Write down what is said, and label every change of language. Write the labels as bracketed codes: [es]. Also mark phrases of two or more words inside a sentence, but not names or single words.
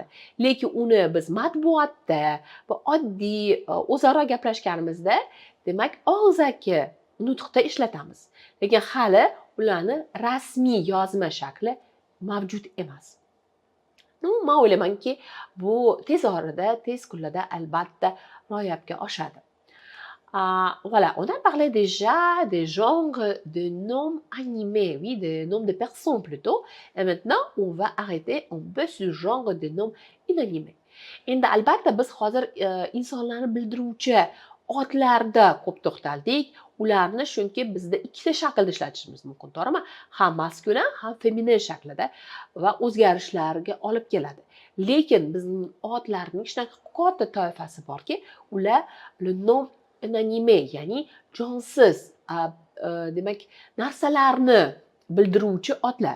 [uz] Lekin uni biz matbuotda va oddiy o'zaro gaplashganimizda, demak, og'zaki nutqda ishlatamiz. Lekin hali ularni rasmiy yozma shakli mavjud emas. Men o'ylaymanki, bu tez orada, tez kunlarda albatta ro'yobga oshadi. [fr] Voilà, on a parlé déjà des genres de noms animés, oui, des noms de personnes plutôt. Et maintenant, on va arrêter un peu ce genre de noms inanimés. [uz] Endi albatta biz hozir insonlarni bildiruvchi otlarda ko'p to'xtaldik. Ularni chunki bizda ikkita shaklda ishlatishimiz mumkin, to'g'rimi? Ham maskulin, ham feminin shaklida va o'zgarishlarga olib keladi. Lekin bizning otlarning shunaqa katta toifasi borki, ular [fr] le nom inanimé, [uz] ya'ni jonsiz, demak, narsalarni bildiruvchi otlar.